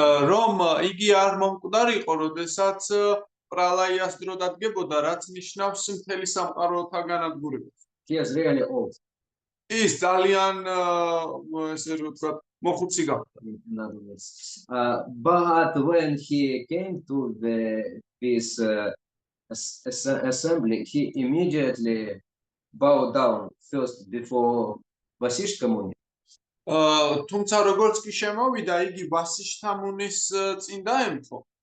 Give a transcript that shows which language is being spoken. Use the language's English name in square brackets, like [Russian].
[Georgian] რომ იგი არ მომკვდარიყო, როდესაც პრალაიას დრო დადგებოდა, რაც ნიშნავს მთელი სამყაროთა განადგურებას. [English] He is really old. [Georgian] ის ძალიან ესე რომ ვთქვათ, მოხუცი გახდა. [English] In other words. But when he came to this assembly, he immediately bowed down first before Vasishta Muni. [Georgian] თუმცა როგორც კი შემოვიდა, იგი ვასიშთა მუნის წინ დაემთხო